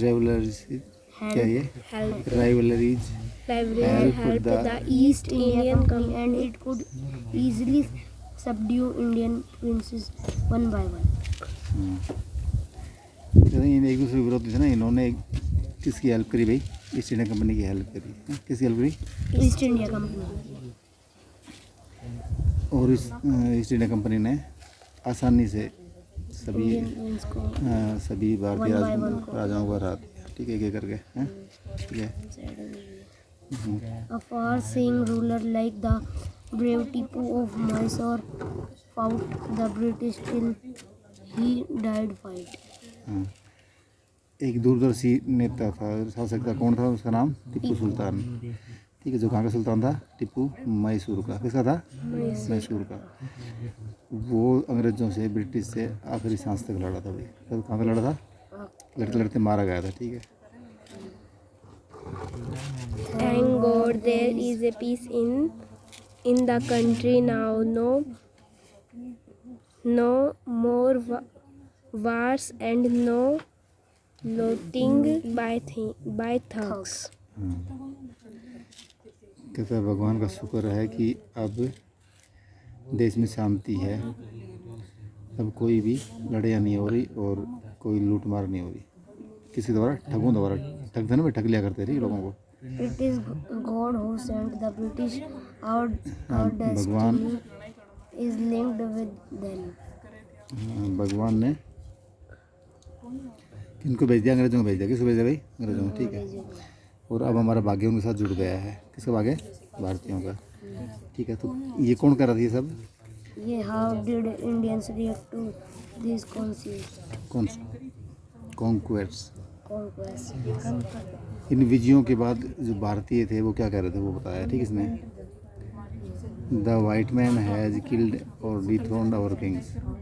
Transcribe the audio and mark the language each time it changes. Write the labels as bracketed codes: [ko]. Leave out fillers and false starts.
[hi] रेवलरीज क्या ये rivalries [en] helped the East Indian Company and it could easily subdue Indian princes one by one. [hi] एक दूसरे के विरोध थे ना इन्होंने किसकी हेल्प करी भाई ईस्ट इंडिया कंपनी की हेल्प करी किसकी हेल्प करी [en] East India Company. [hi] और इस ईस्ट इंडिया कंपनी ने आसानी से सभी Indians को सभी भारतीय [en] One by one को। [hi] राजाओं को हरा दिया ठीक है एक करके हैं ठीक है [en] A far-seeing ruler like the brave Tipu of Mysore fought the British till he died fight. [hi] हाँ एक दूरदर्शी नेता था शासक था कौन था उसका नाम टीपू सुल्तान ठीक है जो कहाँ का सुल्तान था टिप्पू मैसूर का किसका था मैसूर का वो अंग्रेज़ों से ब्रिटिश से आखिरी सांस तक लड़ा था भाई कहाँ पे लड़ा था लड़ते लड़ते मारा गया था ठीक है [en] Thank God there is a peace in the country now. No more wars and no looting by thugs. [hi] कहता है भगवान का शुक्र है कि अब देश में शांति है, अब कोई भी लड़ाई नहीं हो रही और कोई लूट मार नहीं हो रही। किसी द्वारा? ठगों द्वारा। ठग थे ना, ठग लिया करते थे लोगों को। [en] It is God who sent the British. Our [hi] भगवान [en] destiny is linked with them. [hi] भगवान ने किनको भेज दिया? अंग्रेजों को भेज दिया। किसको भेज दिया भाई? अंग्रेजों को, ठीक है। और अब हमारा भाग्य उनके साथ जुड़ गया है। किसका भाग्य? भारतीयों का, ठीक है। तो ये कौन कर रहा था ये सब? [en] ये how did Indians react to these [hi] कौन कॉन्क्वेस्ट? [en] conquests? [hi] इन विजयों के बाद जो भारतीय थे वो क्या कर रहे थे वो बताया, ठीक है इसमें। [en] The white man has killed और dethroned our kings.